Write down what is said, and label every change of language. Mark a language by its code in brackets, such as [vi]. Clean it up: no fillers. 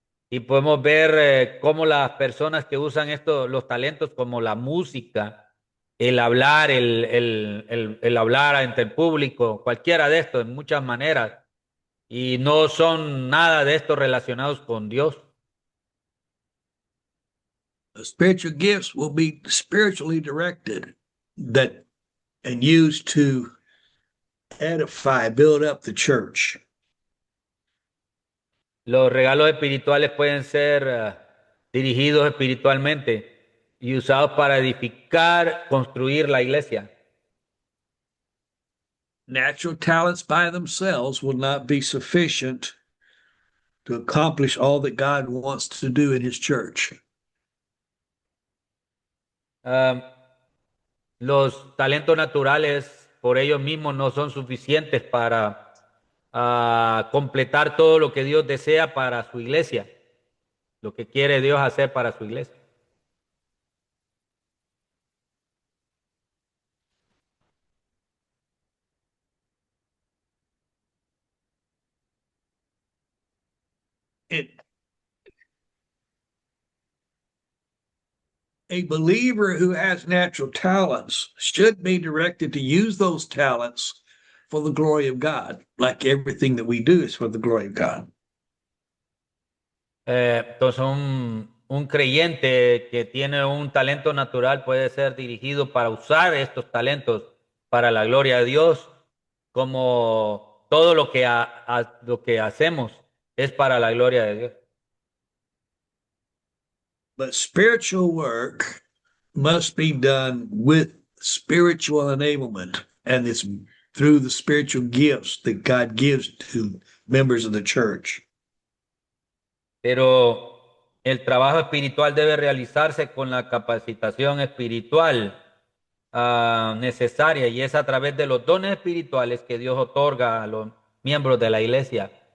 [es] Y podemos ver cómo las personas que usan los talentos como la música, el hablar, el hablar ante el público, cualquiera de estos, en muchas maneras. Y no son nada de estos relacionados con Dios. [en] Spiritual gifts will be spiritually directed and used to edify, build up the church. [es] Los regalos espirituales pueden ser dirigidos espiritualmente y usados para edificar, construir la iglesia. [en] Natural talents by themselves will not be sufficient to accomplish all that God wants to do in his church. [es] Los talentos naturales por ellos mismos no son suficientes para completar todo lo que Dios desea para su iglesia, lo que quiere Dios hacer para su iglesia. [en] A believer who has natural talents should be directed to use those talents for the glory of God, like everything that we do is for the glory of God. [es] Entonces un creyente que tiene un talento natural puede ser dirigido para usar estos talentos para la gloria de Dios, como todo lo lo que hacemos es para la gloria de Dios. [en] But spiritual work must be done with spiritual enablement, and it's through the spiritual gifts that God gives to members of the church. [es] Pero el trabajo espiritual debe realizarse con la capacitación espiritual necesaria, y es a través de los dones espirituales que Dios otorga a los miembros de la iglesia.